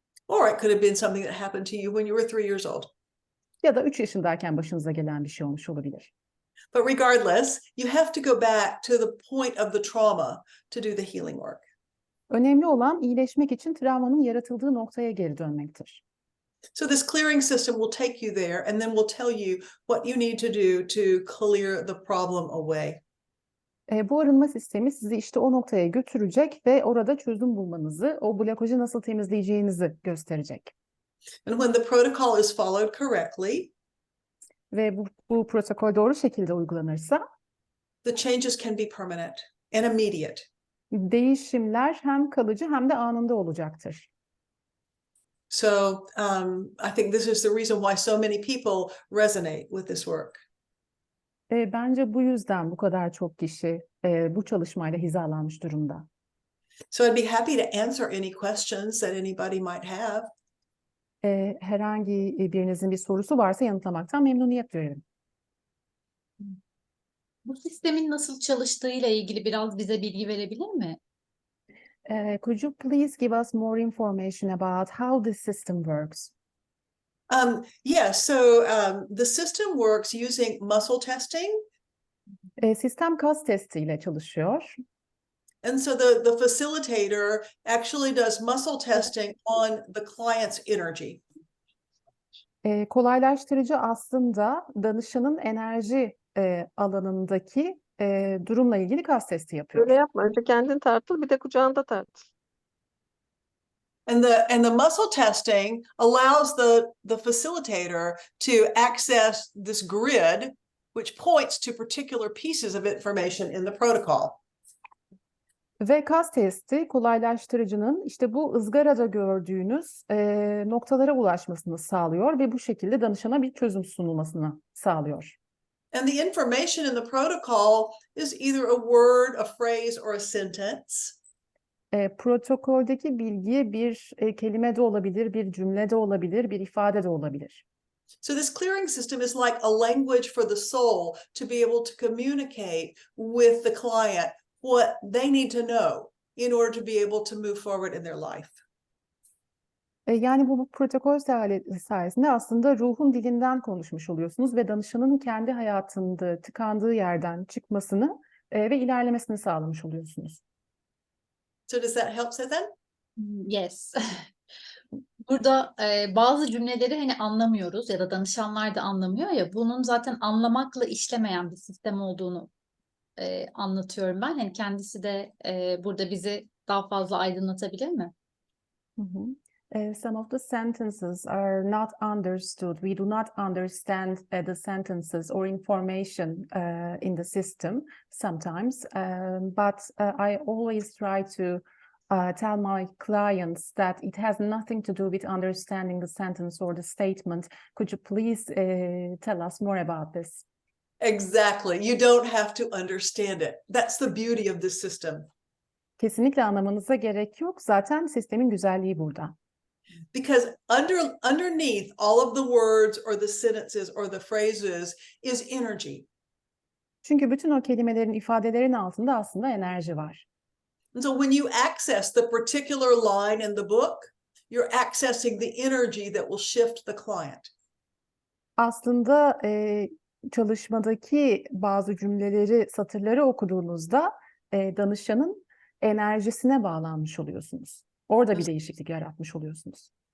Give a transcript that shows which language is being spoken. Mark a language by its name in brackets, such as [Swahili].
[English] Or it could have been something that happened to you when you were 3 years old. [Turkish] Ya da 3 yaşındayken başınıza gelen bir şey olmuş olabilir. [English] But regardless, you have to go back to the point of the trauma to do the healing work. [Turkish] Önemli olan iyileşmek için travmanın yaratıldığı noktaya geri dönmektir. [English] So this clearing system will take you there and then will tell you what you need to do to clear the problem away. [Turkish] Bu arınma sistemi sizi işte o noktaya götürecek ve orada çözüm bulmanızı, o blokajı nasıl temizleyeceğinizi gösterecek. [English] And when the protocol is followed correctly, [Turkish] Ve bu protokol doğru şekilde uygulanırsa [English] the changes can be permanent and immediate. [Turkish] değişimler hem kalıcı hem de anında olacaktır. [English] So I think this is the reason why so many people resonate with this work. [Turkish] Bence bu yüzden bu kadar çok kişi bu çalışmayla hizalanmış durumda. [English] So I'd be happy to answer any questions that anybody might have. [Turkish] Herhangi birinizin bir sorusu varsa yanıtlamaktan memnuniyet duyarım. Bu sistemin nasıl çalıştığıyla ilgili biraz bize bilgi verebilir mi? [English] Could you please give us more information about how this system works? Yes, so the system works using muscle testing. [Turkish] Sistem kas testiyle çalışıyor. [English] And so the facilitator actually does muscle testing on the client's energy. [Turkish] Kolaylaştırıcı aslında danışanın enerji alanındaki durumla ilgili kas testi yapıyor. Öyle yapma. Önce kendin tartıl, bir de kucağında tartıl. [English] And the muscle testing allows the facilitator to access this grid, which points to particular pieces of information in the protocol. [Turkish] Ve kas testi kolaylaştırıcının işte bu ızgarada gördüğünüz noktalara ulaşmasını sağlıyor ve bu şekilde danışana bir çözüm sunulmasını sağlıyor. [English] And the information in the protocol is either a word, a phrase, or a sentence. [Turkish] Protokoldeki bilgi bir kelime de olabilir, bir cümle de olabilir, bir ifade de olabilir. [English] So this clearing system is like a language for the soul to be able to communicate with the client what they need to know in order to be able to move forward in their life. [Turkish] Yani bu protokol sayesinde aslında ruhun dilinden konuşmuş oluyorsunuz ve danışanın kendi hayatında tıkandığı yerden çıkmasını ve ilerlemesini sağlamış oluyorsunuz. [English] So does that help, Sezen? Yes. [Turkish] Burada bazı cümleleri hani anlamıyoruz ya da danışanlar da anlamıyor ya, bunun zaten anlamakla işlemeyen bir sistem olduğunu anlatıyorum ben. Hani kendisi de burada bizi daha fazla aydınlatabilir mi? [English] Some of the sentences are not understood. We do not understand the sentences or information in the system sometimes, but I always try to tell my clients that it has nothing to do with understanding the sentence or the statement. Could you please tell us more about this? Exactly. You don't have to understand it. That's the beauty of this system. [Turkish] Kesinlikle anlamanıza gerek yok. Zaten sistemin güzelliği burada. [English] Because underneath all of the words or the sentences or the phrases is energy. [Turkish] Çünkü bütün o kelimelerin, ifadelerin altında aslında enerji var. [English] And so when you access the particular line in the book, you're accessing the energy that will shift the client. [Turkish] Aslında çalışmadaki bazı cümleleri, satırları okuduğunuzda danışanın enerjisine bağlanmış oluyorsunuz. Orada bir değişiklik yaratmış oluyorsunuz.